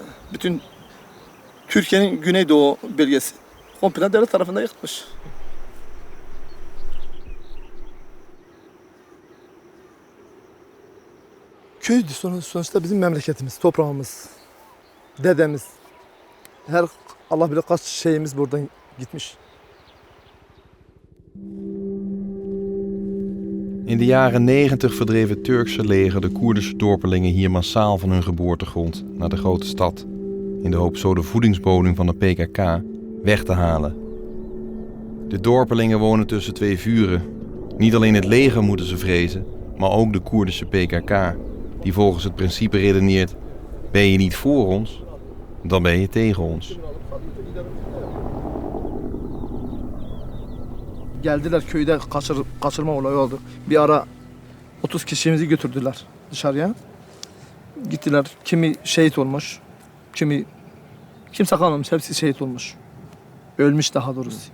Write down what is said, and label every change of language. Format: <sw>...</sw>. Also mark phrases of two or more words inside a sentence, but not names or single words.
<tr>Bütün Türkiye'nin Güneydoğu bölgesi komple devlet tarafından yıkılmış. Köydü sonuçta bizim memleketimiz, toprağımız, dedemiz. Allah bilir kaç şeyimiz buradan gitmiş.</tr> <nl>In de jaren 90 verdreef het Turkse leger de Koerdische dorpelingen hier massaal van hun geboortegrond naar de grote stad, in de hoop zo de voedingsbodem van de PKK weg te halen. De dorpelingen wonen tussen 2 vuren. Niet alleen het leger moeten ze vrezen, maar ook de Koerdische PKK, die volgens het principe redeneert: ben je niet voor ons, dan ben je tegen ons.</nl> <tr>Geldiler köyde kaçırma olayı oldu. Bir ara 30 kişimizi götürdüler dışarıya. Gittiler, kimi şehit olmuş, kimi Kimse kalmamış. Hepsi şehit olmuş. Ölmüş daha doğrusu.</tr>